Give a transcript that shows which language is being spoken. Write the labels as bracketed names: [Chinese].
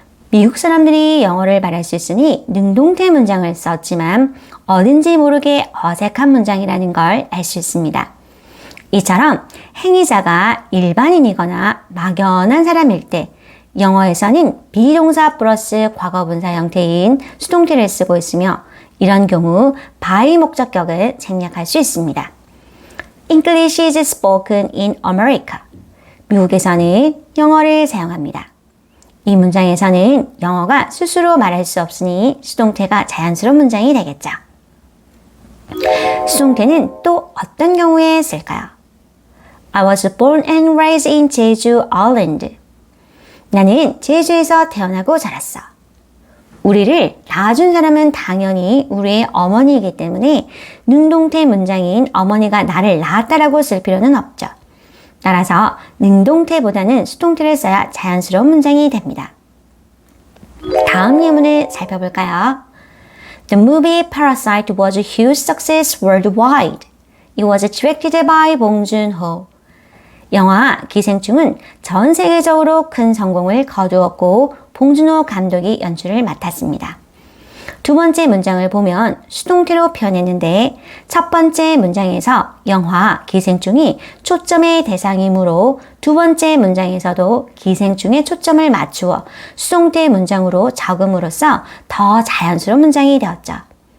[Korean] 미국 사람들이 영어를 말할 수 있으니 능동태 문장을 썼지만 어딘지 모르게 어색한 문장이라는 걸 알 수 있습니다. 이처럼 행위자가 일반인이거나 막연한 사람일 때 영어에서는 비동사 플러스 과거분사 형태인 수동태를 쓰고 있으며 이런 경우 by 목적격을 생략할 수 있습니다. [English] English is spoken in America. [Korean] 미국에서는 영어를 사용합니다. 이 문장에서는 영어가 스스로 말할 수 없으니 수동태가 자연스러운 문장이 되겠죠. 수동태는 또 어떤 경우에 쓸까요? [English] I was born and raised in Jeju Island. [Korean] 나는 제주에서 태어나고 자랐어. 우리를 낳아준 사람은 당연히 우리의 어머니이기 때문에 능동태 문장인 어머니가 나를 낳았다라고 쓸 필요는 없죠. 따라서 능동태보다는 수동태를 써야 자연스러운 문장이 됩니다. 다음 예문을 살펴볼까요? [English] The movie Parasite was a huge success worldwide. It was directed by 봉 준호. [Korean] 영화 기생충은 전 세계적으로 큰 성공을 거두었고 봉준호 감독이 연출을 맡았습니다. 두 번째 문장을 보면 수동태로 표현했는데 첫 번째 문장에서 영화 기생충이 초점의 대상이므로 두 번째 문장에서도 기생충에 초점을 맞추어 수동태 문장으로 적음으로써 더 자연스러운 문장이 되었죠.